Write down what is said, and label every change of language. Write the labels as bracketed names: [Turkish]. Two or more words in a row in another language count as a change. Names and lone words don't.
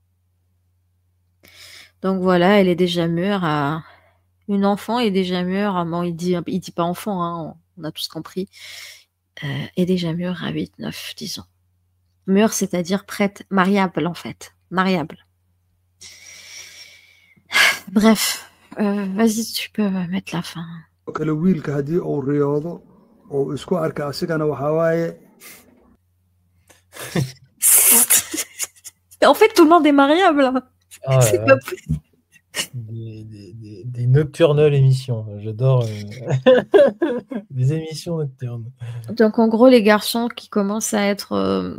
[French] Donc voilà, elle est déjà mûre une enfant est déjà mûre, bon, il dit pas enfant, hein, on a tous compris, est déjà mûre à 8, 9, 10 ans. Mûre, c'est-à-dire prête, mariable en fait, mariable. Bref, vas-y, tu peux mettre la fin. [Somali] kale wiilka haddii uu riyoodo oo isku arka asigana waxaa waaye [French] En fait, tout le monde est mariable. Ah, C'est pas possible. Des nocturnales émissions. J'adore des émissions nocturnes. Donc, en gros, les garçons qui commencent à être...